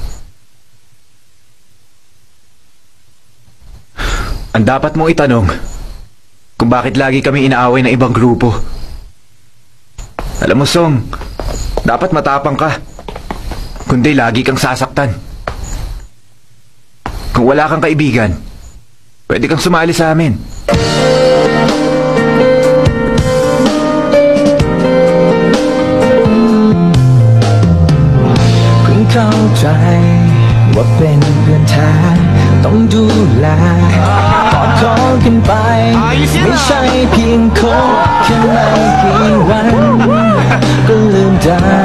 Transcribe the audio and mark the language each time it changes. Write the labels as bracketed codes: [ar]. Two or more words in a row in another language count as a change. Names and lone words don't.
[tl] Ang dapat mong itanong kung bakit lagi kami inaaway ng ibang grupo. Alam mo, Song, dapat matapang ka. Kundi lagi kang sasaktan. Kung wala kang kaibigan, pwede kang sumali sa amin. [th] เพิ่งเข้าใจว่าเป็นเพื่อนแท้ต้องดูแลกอดคอกันไปไม่ใช่เพียงคบแค่ไม่กี่วันก็ลืมได้